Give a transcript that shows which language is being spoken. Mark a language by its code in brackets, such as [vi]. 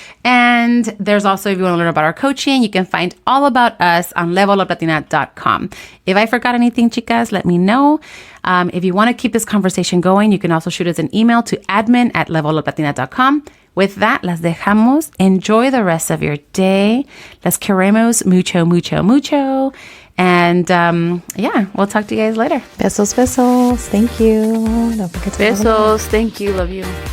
[en] And there's also, if you want to learn about our coaching, you can find all about us on leveluplatina.com. If I forgot anything, chicas, let me know. If you want to keep this conversation going, you can also shoot us an email to admin@leveluplatina.com. With that, [es] las dejamos. [en] Enjoy the rest of your day. [es] Las queremos mucho, mucho, mucho. [en] And we'll talk to you guys later. [es] Besos, besos. [en] Thank you. Don't forget to Besos. Thank you. Love you.